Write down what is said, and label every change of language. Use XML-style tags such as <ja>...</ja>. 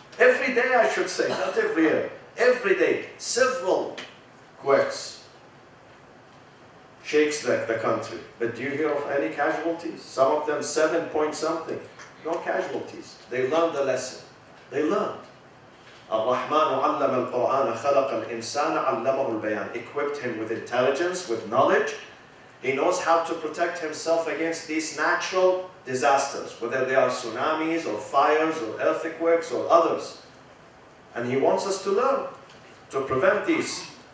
<en>Every day, I should say, not every year. Every day, several quakes shakes the country. But do you hear of any casualties? Some of them 7 point something. No casualties. They learned the lesson. They learned.</en> <ar>الرحمن علم القرآن خلق الإنسان علمه البيان.</ar> <en>Equipped him with intelligence, with knowledge. He knows how to protect himself against these natural disasters, whether they are tsunamis or fires or earthquakes or others. And He wants us to learn to prevent these.</en>